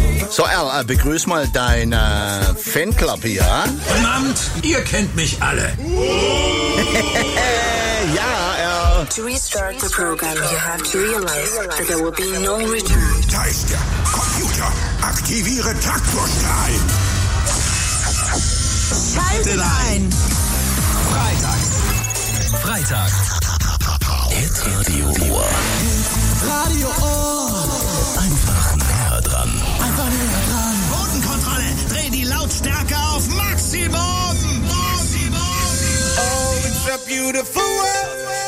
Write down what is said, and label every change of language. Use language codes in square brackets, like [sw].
[de] So, Al, begrüß mal deinen Fanclub hier. Guten Abend, ihr kennt mich alle. Ja, Al. [en] To restart the program, you have to realize that there will be no return. [de] Da ist der Computer. Aktiviere Taktvorschlag. Schaltet ein. Freitag. Hit Radio. Einfach näher dran. Bodenkontrolle. Dreh die Lautstärke auf Maximum. [en] Oh, it's a beautiful world.